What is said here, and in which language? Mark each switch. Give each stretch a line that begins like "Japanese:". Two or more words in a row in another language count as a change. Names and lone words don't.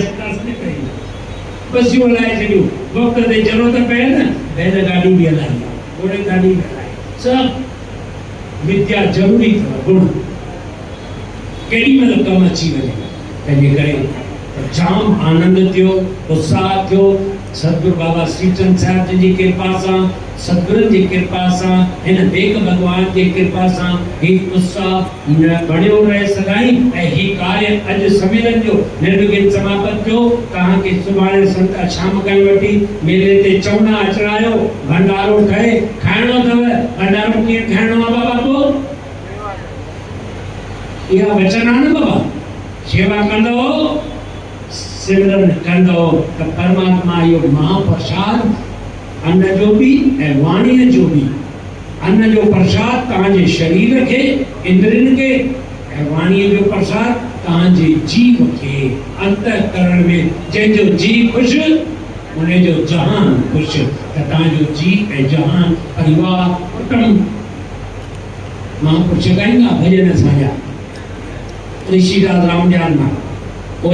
Sindhi: बसियूं हलाए छॾियूं वक़्त ते ज़रूरत पए न बैल गाॾियूं बि हलाई घोड़े गाॾी बि हलाई सभु विद्या ज़रूरी अथव गुण केॾी महिल कमु अची वञे तंहिंजे करे जाम आनंद थियो उत्साह थियो सतगुरु बाबा श्रीचंद साहिब जी कृपा सां सतगुरनि जी कृपा सां हिन देख भगवान जी कृपा सां ही उत्साह बणियो रहे सदाई ऐं ही कार्य अॼु सम्मेलन जो निर्विघ्न समापत थियो तव्हांखे सुभाणे संत शाम कई वठी मेले ते चवणा अचरायो भंडारो ठहे खाइणो अथव भंडारो कीअं खाइणो आहे बाबा को इहा वचन आहे न बाबा सेवा कंदो सिमरन कंदो त परमात्मा इहो महाप्रसाद अन्न जो भी ऐं वाणीअ जो भी अन्न जो प्रसाद तव्हांजे शरीर खे इंद्रियनि खे ऐं वाणीअ जो प्रसाद तव्हांजे जीव खे अंतःकरण में जंहिंजो जी ख़ुशि उनजो जहान ख़ुशि त तव्हांजो जी ऐं जहान परिवार कुटुंब महापुरुष ॻाईंदा भॼन असांजा ऋषिराज रामजान मां ओ